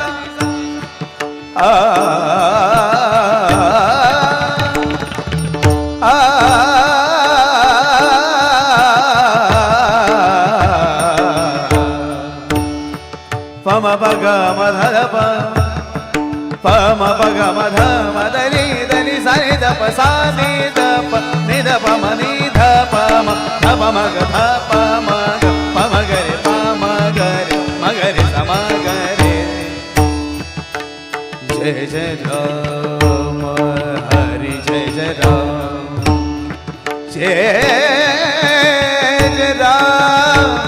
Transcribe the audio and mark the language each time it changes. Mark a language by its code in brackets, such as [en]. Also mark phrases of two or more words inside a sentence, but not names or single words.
[hi] पम पग मधर पम पग मध मदनि धनि सनि ध प सा नि ध प नि ध प म नि ध प म ध प म ग ध प म ग प म गरे प म गरे म गरे स म गरे जय जय राम हरि जय जय राम जय जय राम